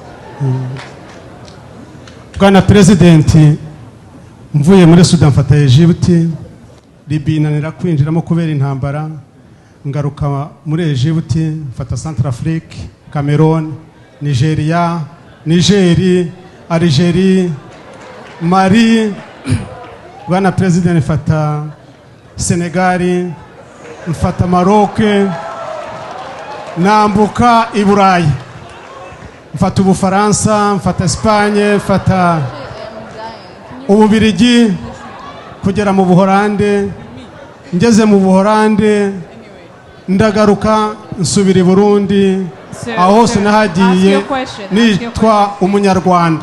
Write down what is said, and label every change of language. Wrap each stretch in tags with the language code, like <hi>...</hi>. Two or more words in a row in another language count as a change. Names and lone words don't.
<rn>Bwana President, mvuye muri Sudan mfata Egypt, Libya nanira kwinjiramo kubera intambara, ngaruka muri Egypt mfata Centrafrique, Cameroon, Nigeria, Algeria, Mali. Bwana President, mfata Senegal, mfata Maroc, nambuka i Burayi, mfata Ubufaransa, mfata Espagne, mfata Ububirigi, kugera mu Buholande. Ngeze mu Buholande ndagaruka nsubira i Burundi, aho sinahagiye nitwa umunyarwanda.</rn>